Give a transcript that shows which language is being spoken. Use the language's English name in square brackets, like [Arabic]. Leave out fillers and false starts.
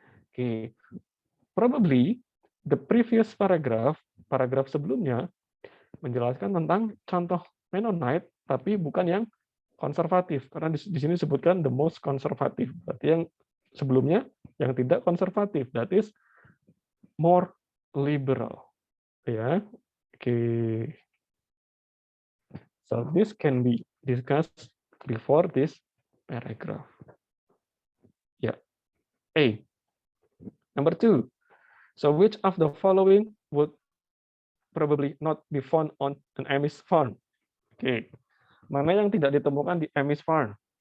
[Indonesian] Oke, [English] probably the previous [Indonesian] paragraf sebelumnya menjelaskan tentang contoh Mennonite, tapi bukan yang konservatif, karena di sini disebutkan the most konservatif. Berarti yang sebelumnya yang tidak konservatif, [English] that is more liberal. [Indonesian] Ya, oke. [English] So this can be discussed before this paragraph. Yeah. A. Number 2. So which of the following would probably not be found on an Amish farm? Oke. [Indonesian] Mana yang tidak ditemukan di Amish farm?